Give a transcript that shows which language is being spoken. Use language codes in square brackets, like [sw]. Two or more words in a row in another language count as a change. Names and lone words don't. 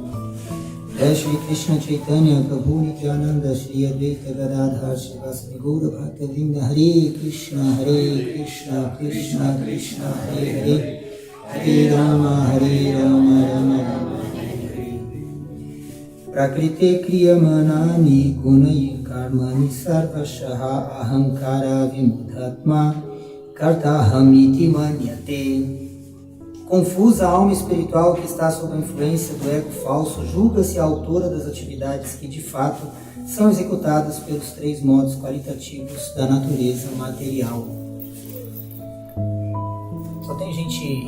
[sa] Jai Shri Krishna Chaitanya Prabhu Nityananda Shri Advaita Gadadhar Srivasadi Gaura Bhakta Vrinda Hare Krishna Krishna Krishna Hare Hare Hare Rama Rama Rama Rama Hare Hare. प्रकृते क्रियमाणानि गुणैः कर्माणि सर्वशः अहङ्कार विमूढात्मा कर्ताहमिति मन्यते. [pt] Confusa a alma espiritual que está sob a influência do ego falso julga-se a autora das atividades que de fato são executadas pelos três modos qualitativos da natureza material. Só tem gente...